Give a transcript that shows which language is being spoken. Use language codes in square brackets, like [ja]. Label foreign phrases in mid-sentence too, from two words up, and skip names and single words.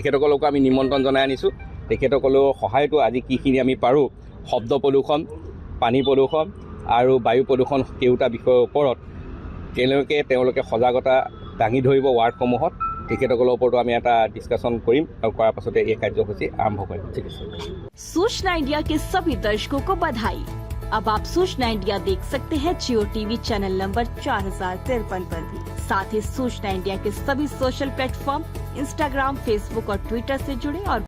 [as] তেখেতসকলকো আমি নিমন্ত্ৰণ জনাই আনিছোঁ। তেখেতসকলৰ সহায়টো আজি কিখিনি আমি পাৰোঁ, শব্দ প্ৰদূষণ, পানী প্ৰদূষণ আৰু বায়ু প্ৰদূষণ কেওটা বিষয়ৰ ওপৰত তেওঁলোকে সজাগতা দাঙি ধৰিব ৱাৰ্ডসমূহত। তেখেতসকলৰ ওপৰতো আমি এটা ডিছকাশ্যন কৰিম আৰু কৰাৰ পাছতে এই কাৰ্যসূচী আৰম্ভ কৰিম। ঠিক আছে। [hi] सूचना इंडिया के सभी दर्शकों को बधाई। अब आप सूचना इंडिया देख सकते हैं जियो टीवी चैनल नंबर 4053 पर भी। साथ ही सूचना इंडिया के सभी [en] social platform [hi] इंस्टाग्राम, फेसबुक और ट्विटर से जुड़े और